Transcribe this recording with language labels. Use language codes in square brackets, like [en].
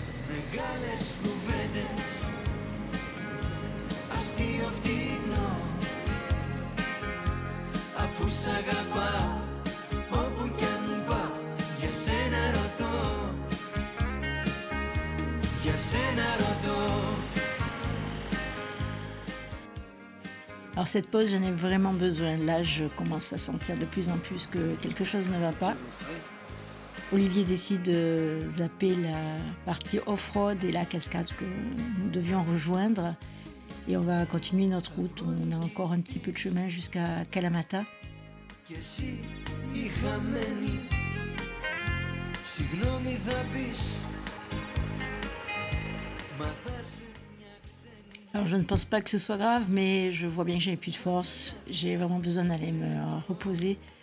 [el] Μεγάλες κουβέντες, αστείο φτηνό, αφού σ' αγαπάω όπου κι αν πάω, για σένα ρωτώ, για σένα ρωτώ. [fr] Alors cette pause, j'en ai vraiment besoin. Là, je commence à sentir de plus en plus que quelque chose ne va pas. Olivier décide de zapper la partie off-road et la cascade que nous devions rejoindre. Et on va continuer notre route. On a encore un petit peu de chemin jusqu'à Kalamata. [el] Κι εσύ η χαμένη, συγγνώμη θα πεις, μα θα σε μια ξένη. [fr] Alors je ne pense pas que ce soit grave, mais je vois bien que j'ai plus de force. J'ai vraiment besoin d'aller me reposer.